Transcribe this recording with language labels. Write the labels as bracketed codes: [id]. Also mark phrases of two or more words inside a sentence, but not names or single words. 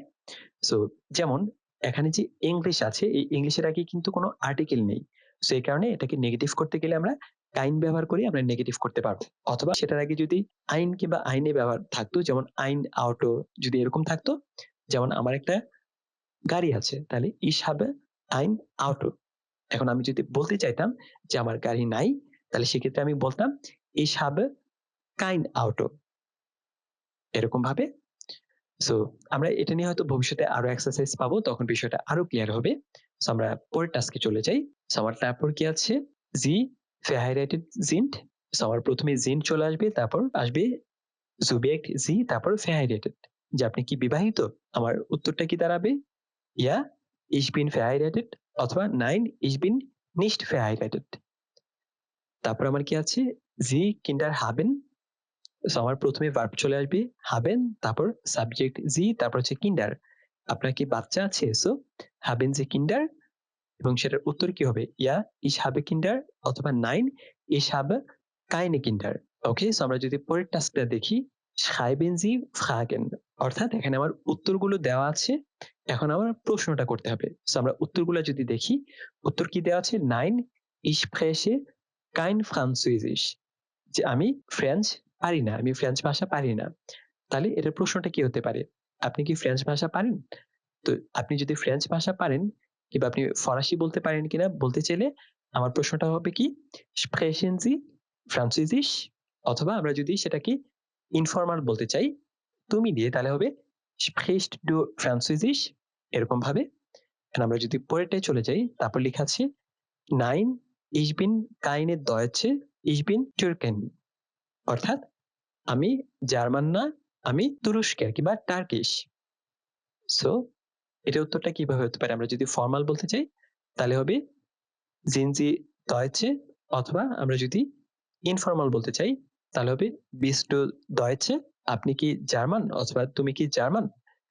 [bn] সো যেমন এখানে যে ইংলিশ আছে, এই ইংলিশের আগে কিন্তু কোনো আর্টিকেল নেই, সো এই কারণে এটাকে নেগেটিভ করতে গেলে আমরা কাইন ব্যবহার করি, আমরা নেগেটিভ করতে পারবো। অথবা সেটার আগে যদি আইন কিংবা আইনে ব্যবহার থাকতো, যেমন [de] ein Auto [bn] যদি এরকম থাকতো, যেমন আমার একটা গাড়ি আছে, তাহলে [de] ich habe ein Auto। [bn] এখন আমি যদি বলতে চাইতাম যে আমার গাড়ি নাই, তাহলে সেক্ষেত্রে আমি বলতাম [de] ich habe kein Auto, [bn] এরকম ভাবে। সো আমরা এটা নিয়ে হয়তো ভবিষ্যতে আরো এক্সারসাইজ পাবো, তখন বিষয়টা আরো ক্লিয়ার হবে। সো আমরা পরের টাস্কে চলে যাই। সো আমার তারপর কি আছে, [de] Sie verheiratet sind, [bn] সো আমার প্রথমে জিন চলে আসবে, তারপর আসবে সুবিজেক্ট জি, তারপর verheiratet, যে আপনি কি বিবাহিত। আমার উত্তরটা কি দাঁড়াবে, [de] Ja ich bin verheiratet, [bn] অথবা [de] nein ich bin nicht verheiratet। [bn] তারপর আমার কি আছে, [de] Sie Kinder haben, [bn] সো আমার প্রথমে ভার্ব চলে আসবে হাবেন, তারপর সাবজেক্ট জি, তারপর হচ্ছে কিন্ডার, আপনার কি বাচ্চা আছে, সো [de] Haben Sie Kinder, [bn] এবং সেটার উত্তর কি হবে, [de] Ja ich habe Kinder, [bn] অথবা [de] Nein ich habe keine Kinder. [bn] ওকে, সো আমরা যদি পরের টাস্কটা দেখি, [de] schreiben Sie Fragen, [bn] অর্থাৎ এখানে আমার উত্তরগুলো দেওয়া আছে, এখন আমার প্রশ্নটা করতে হবে। সো আমরা উত্তরগুলো যদি দেখি, উত্তর কি দেওয়া আছে, [de] Nein ich spreche kein Französisch, [bn] যে আমি ফ্রেঞ্চ পারি না, আমি ফ্রেঞ্চ ভাষা পারি না। তাহলে এটার প্রশ্নটা কি হতে পারে, আপনি কি ফ্রেঞ্চ ভাষা পারেন? তো আপনি যদি ফ্রেঞ্চ ভাষা পারেন কিংবা আপনি ফরাসি বলতে পারেন কিনা বলতে চাইলে আমার প্রশ্নটা হবে কি, [de] sprechen Sie Französisch, [bn] অথবা আমরা যদি সেটাকে ইনফর্মাল বলতে চাই তুমি দিয়ে, তাহলে হবে [de] sprichst du Französisch, [bn] এরকম ভাবে। আমরা যদি পরেরটায় চলে যাই, তারপর লেখা আছে [de] Nein ich bin keine Deutsche, ich bin Türken, [bn] অর্থাৎ আমি জার্মান না, আমি তুরস্কের কিংবা টার্কিশ। সো এটা উত্তরটা কিভাবে হতে পারে, আমরা যদি ফর্মাল বলতে চাই তাহলে হবে [de] Sind Sie Deutsche, [bn] অথবা আমরা যদি ইনফর্মাল বলতে চাই তাহলে হবে [de] Bist du Deutsche, [bn] আপনি কি জার্মান, অথবা তুমি কি জার্মান।